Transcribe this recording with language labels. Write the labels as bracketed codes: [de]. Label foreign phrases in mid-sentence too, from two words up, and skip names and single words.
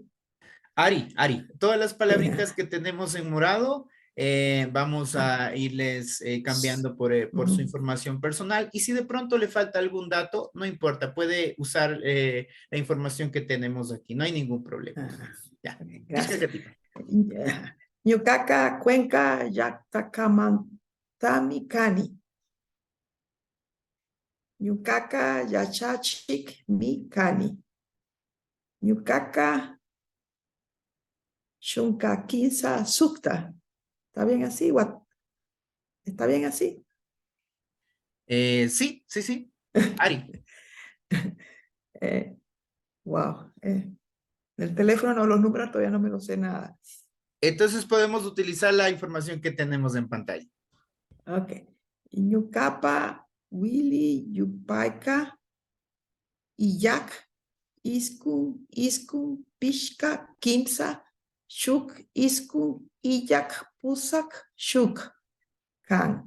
[es] Ari, todas las palabritas Ya. que tenemos en morado, vamos Ah, a irles cambiando por su ujú. información personal, y si de pronto le falta algún dato, no importa, puede usar la información que tenemos aquí, no hay ningún problema. Ah, Ya, ok, [qu] Kishka [es] gracias. [qu] Katipa. Yukaka Cuenca Yatakamantami Kani. Yukaka Yachachik Mi Kani. Yukaka Shunkakinsa Sukta. [es] ¿Está bien así? ¿Está bien así? Sí, sí, sí, Ari. Eh, wow. El teléfono, no, los números todavía no me los sé nada. Entonces podemos utilizar la información que tenemos en pantalla. Ok. [qu] Ñukapa, Willy, Yupaika, Iyak, Iskun, Pishka, Kimsa, Shuk, Iskun, Iyak, Pusak, Shuk, Kan.